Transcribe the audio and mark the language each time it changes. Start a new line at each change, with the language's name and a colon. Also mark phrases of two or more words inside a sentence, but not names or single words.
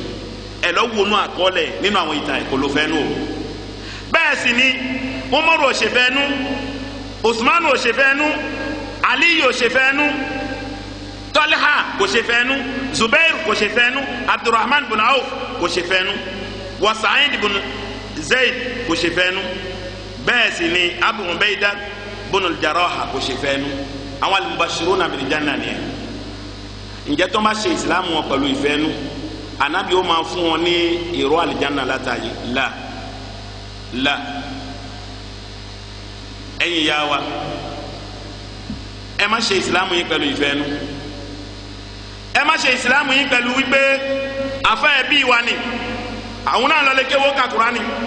Yoruba: ẹ lọ wọnú àkọọ́lẹ̀ nínú àwọn ìtàn ẹ̀ kò lo fẹ́ẹ́nu o bẹ́ẹ̀ sì ni Umaru ò ṣe fẹ́ẹ́nu Usmanu ò ṣe fẹ́ẹ́nu Aliyu ò ṣe fẹ́ẹ́nu Talha kò ṣe fẹ́nu, Zubair kò ṣe fẹ́nu, Abdurrahman bin Auf kò ṣe fẹ́nu, wa Sa'id bin Zayd kò ṣe fẹ́nu, bẹ́ẹ̀ sì ni Abu Ubayda bin al-Jarrah kò ṣe fẹ́nu. Àwọn
Arabic: المبشرون بالجنة
Yoruba: ni ǹjẹ́ tó bá ṣe ìsìlámù wọn pẹ̀lú ìfẹ́nu Ànábì ó máa fún wọn ní ìró àlìjáná látàyè la ẹ̀yin yá wa ẹ má ṣe ìsìlámù yín pẹ̀lú ìfẹ́nu, ẹ má ṣe ìsìlámù yín pẹ̀lú wípé àfẹ́ ẹbí wa ni àwọn náà lọ lè kéwọ́ ka Kùránì.